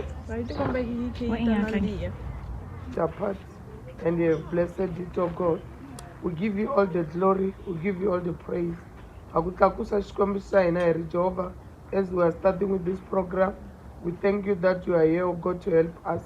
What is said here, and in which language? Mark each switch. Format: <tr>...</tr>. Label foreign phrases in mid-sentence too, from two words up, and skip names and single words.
<en>Apart and you have blessed it, oh God. We give you all the glory, we give you all the praise.</en> <ts>Akutlakusa Xikwembu hina hi ri Jehovah,</ts> <en>as we are starting with this program, we thank you that you are here, oh God, to help us.</en>